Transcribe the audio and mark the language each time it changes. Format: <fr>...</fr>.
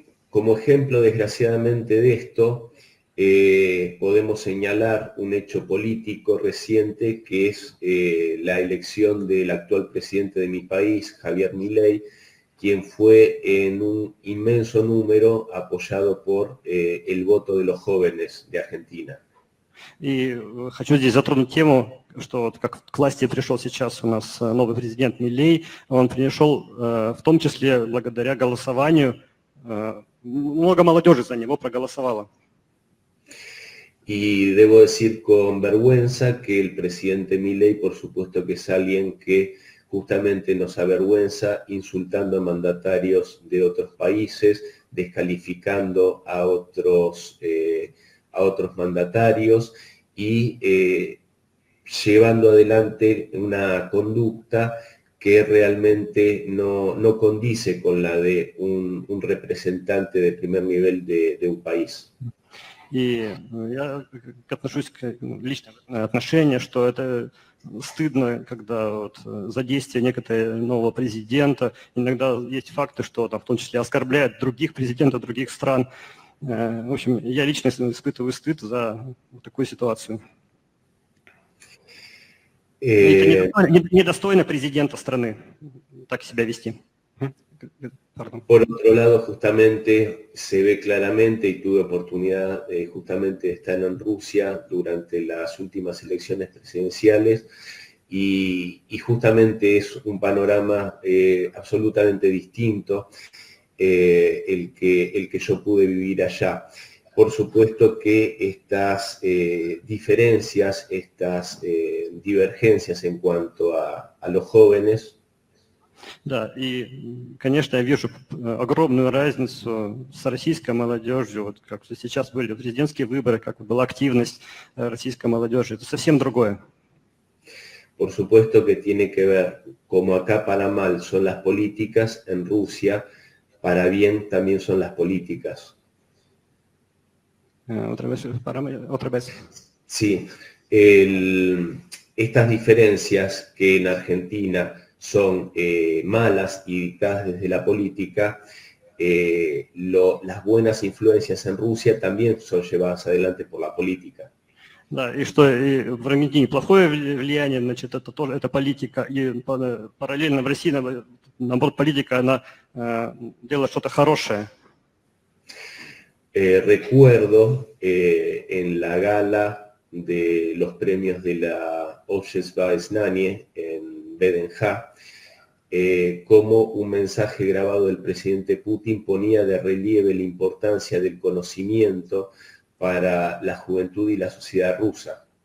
<es>Como ejemplo, desgraciadamente, de esto, podemos señalar un hecho político reciente que es la elección del actual presidente de mi país, Javier Milei, quien fue en un inmenso número apoyado por el voto de los jóvenes de Argentina.</es> <ru>И хочу здесь затронуть тему, что вот как к власти пришел сейчас у нас новый президент Милей, он пришел в том числе благодаря голосованию, много молодежи за него проголосовало.</ru> <es>Y debo decir con vergüenza que el presidente Milei, por supuesto que es alguien que justamente nos avergüenza insultando a mandatarios de otros países, descalificando a otros mandatarios y llevando adelante una conducta que realmente no condice con la de un representante de primer nivel de un país.</es> <ru>И я отношусь к личным отношениям, что это стыдно, когда вот за действия некоторого нового президента, иногда есть факты, что там в том числе оскорбляют других президентов других стран. В общем, я лично испытываю стыд за такую ситуацию. Это недостойно президента страны так себя вести.</ru> <es>Perdón. Por otro lado, justamente se ve claramente, y tuve oportunidad justamente de estar en Rusia durante las últimas elecciones presidenciales, y justamente es un panorama absolutamente distinto el que yo pude vivir allá. Por supuesto que estas diferencias, estas divergencias en cuanto a los jóvenes.</es> <ru>Да, и, конечно, я вижу огромную разницу с российской молодежью. Вот как сейчас были президентские выборы, как была активность российской молодежи. Это совсем другое.</ru> <es>Por supuesto que tiene que ver, como acá para mal son las políticas, en Rusia para bien también son las políticas. Otra vez. Sí, estas diferencias que en Argentina son malas y dictadas desde la política, las buenas influencias en Rusia también son llevadas adelante por la política.</es> <ru>Да, и что и в Аргентине плохое влияние, значит, это тоже это политика, и параллельно в России, наоборот, политика, она делает что-то хорошее.</ru> <es>Recuerdo en la gala de los premios de la Общество знания en Bedenja, como un mensaje grabado del presidente Putin ponía de relieve la importancia del conocimiento para la juventud y la sociedad rusa.</es>